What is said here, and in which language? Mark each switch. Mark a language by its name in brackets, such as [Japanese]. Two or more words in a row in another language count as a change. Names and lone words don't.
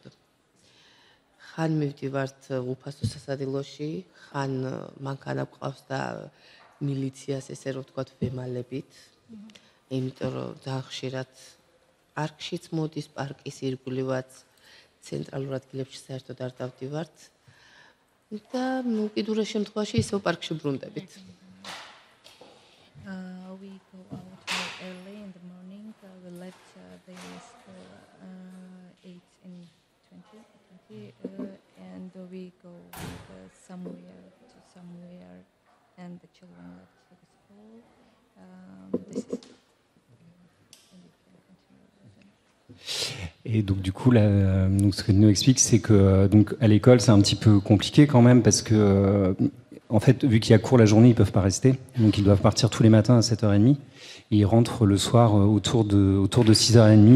[Georgian] ხან მივდივართ უფასო სასადილოში, ხან მანქანა გვყავს და მილიციას ესე რომ ვთქვათ ვემალებით. იმიტომ რომ ძალიან ხშირად პარკშიც მოდის, პარკის ირგვლივაც ცენტრალურ ადგილებში საერთოდ არ დავდივართ. და უკიდურეს შემთხვევაში ისევ პარკში ბრუნდებით. [English] We go out more early in the morning. We left the school 8:20, and we go somewhere and the children left for the school. This is. [French] Et donc du coup, donc ce que nous explique, c'est que donc à l'école, c'est un petit peu compliqué quand même parce que en fait, vu qu'il y a cours la journée, ils peuvent pas rester, donc ils doivent partir tous les matins à 7h30. Et ils rentrent le soir autour de 6h30.